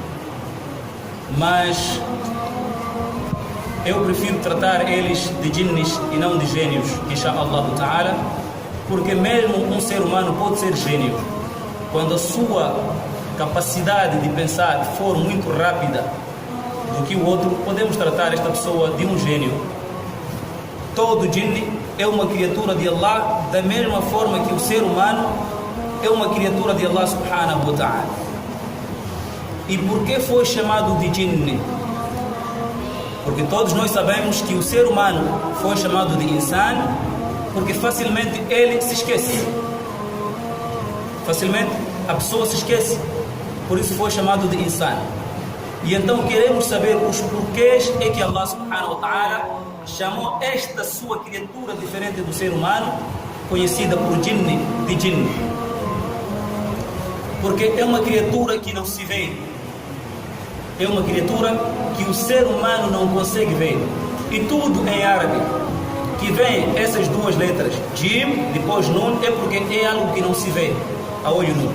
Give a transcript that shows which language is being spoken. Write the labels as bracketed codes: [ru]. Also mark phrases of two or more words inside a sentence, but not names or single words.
[pt] Mas eu prefiro tratar eles de jinnis e não de gênios, [ar] إن شاء الله تعالى, [pt] porque mesmo um ser humano pode ser gênio quando a sua capacidade de pensar for muito rápida do que o outro. Podemos tratar esta pessoa de um gênio. Todo jinni é uma criatura de Allah, da mesma forma que o ser humano é uma criatura de [ar] الله سبحانه وتعالى. [pt] E por que foi chamado de jinni? Porque todos nós sabemos que o ser humano foi chamado de insan porque facilmente ele se esquece. Facilmente a pessoa se esquece. Por isso foi chamado de insan. E então queremos saber os porquês é que [ar] الله سبحانه وتعالى [pt] chamou esta sua criatura diferente do ser humano, conhecida por jinni, de jinni. Porque é uma criatura que não se vê. É uma criatura que o ser humano não consegue ver. E tudo em árabe que vem essas duas letras, Jim, depois Nun, é porque é algo que não se vê a olho nu.